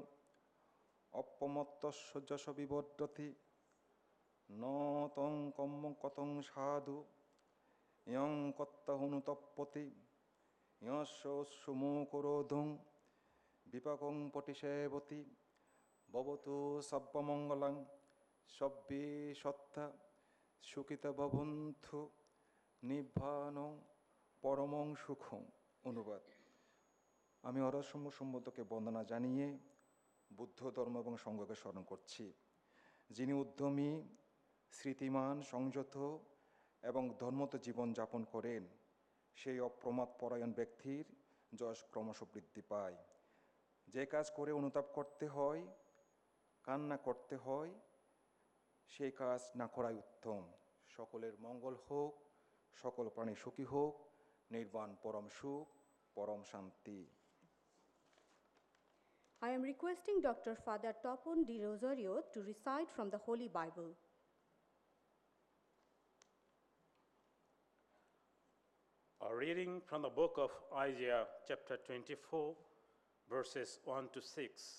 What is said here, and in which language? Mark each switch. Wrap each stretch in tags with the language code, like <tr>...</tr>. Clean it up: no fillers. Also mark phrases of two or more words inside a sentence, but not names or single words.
<pi>Appamatasya Jasa Vivadati, Natang Kammam Katang Sadhu, Yang Kattahunu Tappati, Yasya Sumukurodhung, Vipakang Patisevati, Bhavatu Sabbamangalang, Sabbi Sattha, Sukita Bhavanthu, Nibbhanam, Paramang Sukham.</pi> <bn>অনুবাদ। আমি অরসম্য সম্বন্ধকে বন্দনা জানিয়ে বুদ্ধ ধর্ম এবং সংঘকে স্মরণ করছি, যিনি উদ্যমী, স্মৃতিমান, সংযত এবং ধর্মত জীবন যাপন করেন। সেই অপ্রমাদ পরায়ণ ব্যক্তির যশ ক্রমশ বৃদ্ধি পায়। যে কাজ করে অনুতাপ করতে হয়, কান্না করতে হয়, সেই কাজ না করাই উত্তম। সকলের মঙ্গল হোক, সকল প্রাণী সুখী হোক, নির্বাণ পরম সুখ, পরম শান্তি।</bn> <en>I am requesting Dr. Father Topon Di Rosario to recite from the Holy Bible. A reading from the book of Isaiah, chapter 24, verses 1 to 6.</en>